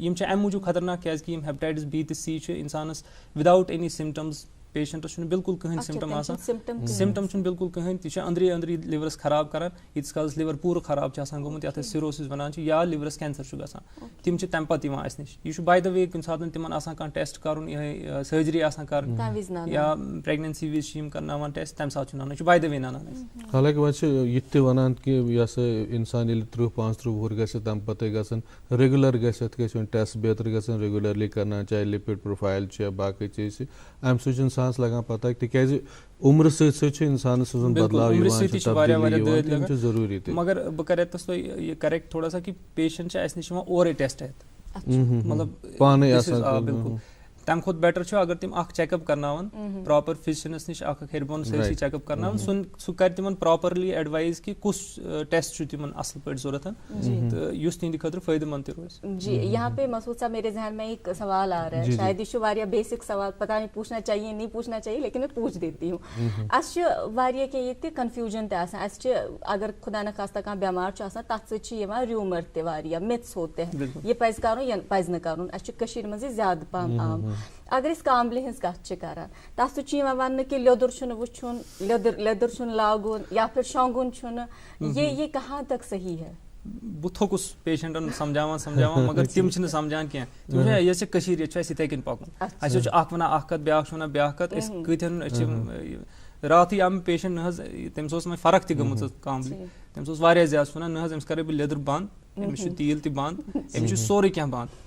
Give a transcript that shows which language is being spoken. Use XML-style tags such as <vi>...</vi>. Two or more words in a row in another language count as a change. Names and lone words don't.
<ks>یِم چھِ اَمہِ موٗجوٗب خطرناک کیازِ کہِ یِم ہیپٹایٹس B تہٕ C چھِ اِنسانس</ks> <en>without any symptoms patients</en> <ks>بالکل کہین سمٹم آسان سمٹم بالکل کہین تہ اندری اندری لیورس خراب کران یتس کالس لیور پور خراب گومت یتھ سیروسس ونان یا لیورس کینسر گژھان تم تمہ پتہ یوان اس نش یہ</ks> <en>by the way</en> <ks>کُنہِ ساتہٕ تمن آسان کانٛہہ ٹیسٹ کرُن یہ سرجری آسان کرٕنۍ یا پریگننسی وز کرناوان ٹیسٹ تمہ ساتہٕ نانان یہ</ks> <en>by the way</en> <ks>نانان حالانکہ وۄنۍ یہ تہِ ونان کہ یہ سا انسان ییٚلہِ 30-35 وُہُر گژھِ تمہِ پتہٕ گژھن ریگولر گژھِ وۄنۍ ٹیسٹ بیتر گژھن ریگولرلی</ks> <ur>کرنا چاہے</ur> <en>lipid profile</en> <ks>چھِ یا باقٕے چیٖز چھِ امہِ سۭتۍ چھُ انسانس لگان پتہ تِکیازِ عمر سۭتۍ سۭتۍ چھُ انسانس منٛز بدلاو یِوان تِم چھِ ضروٗری تہِ مگر بہٕ کرٕ ییٚتس تۄہہِ یہِ کریکٹ</ks> <ur>تھوڑا سا</ur> <ks>کہ پیشنٹ چھِ اسہِ نِش یِوان اورے ٹیسٹ ہیٚتھ مطلب پانے آسان بالکل تمہ کھۄتہٕ بیٹر چھُ اگر تِم اکھ چیک اپ کرناون</ks> <en>proper physicians</en> <ks>نش اکھ ہیٚرِ بۄن سٲرسٕے چیک اپ کرناون سُہ کرِ تِمن</ks> <en>properly advise</en> <ks>کہ کُس ٹیسٹ چھُ تِمن اصل پٲٹھۍ ضروٗرت تہٕ یُس تِہنٛدِ خٲطرٕ فٲیدٕ مند تہِ روزِ.</ks> <ur>جی یہاں پہ مسعود صاحب میرے ذہن میں ایک سوال آ رہا ہے, شاید یہ واریاہ بیسک سوال, پتہ نہیں پوچھنا چاہیے نہیں پوچھنا چاہیے لیکن میں پوچھ دیتی ہوں.</ur> <ks>اس واریاہ کینٛہہ ییٚتہِ کنفیوجن تہِ آسان, اس اگر خدا نخواستہ کانٛہہ بیمار چھُ آسان تتھ سۭتۍ چھِ یِوان ریومر تہِ واریاہ مِتھس</ks> <ur>ہوتے ہیں</ur> <ks>یہ پزِ کرُن یا پزِ نہٕ کرُن. اسہِ چھُ کٔشیٖرِ منٛز یہِ زیادٕ پہم عام. اگر أسۍ کاملہِ ہٕنٛز کتھ چھِ کران تتھ سۭتۍ چھُ یِوان وننہٕ کہِ لیٚدُر چھُنہٕ وٕچھُن, لیٚدُر چھُنہٕ لاگُن یا پھر شۄنٛگُن چھُنہٕ,</ks> <ur>یہ کہاں تک صحیح ہے؟</ur> <ks>بہٕ تھوٚکُس پیشنٹن سمجھاوان مگر تِم چھِنہٕ سمجھان کینٛہہ. تِم چھِ یہِ چھِ کٔشیٖر ییٚتہِ چھُ اَسہِ یِتھَے کٔنۍ پکُن. اَسہِ چھُ اکھ ونان اکھ کتھ بیاکھ چھُ ونان بیاکھ کتھ. أسۍ کۭتہن أسۍ چھِ راتھٕے آو مےٚ پیشنٹ نہ حظ تٔمِس اوس وۄنۍ فرق تہِ گٔمٕژ کاملہِ, تٔمِس اوس واریاہ زیادٕ سُہ ونان نہ حظ أمِس کرے بہٕ لیٚدٕر بنٛد, أمِس چھُ تیٖل تہِ بنٛد, أمِس چھُ سورُے کینٛہہ بنٛد.</ks>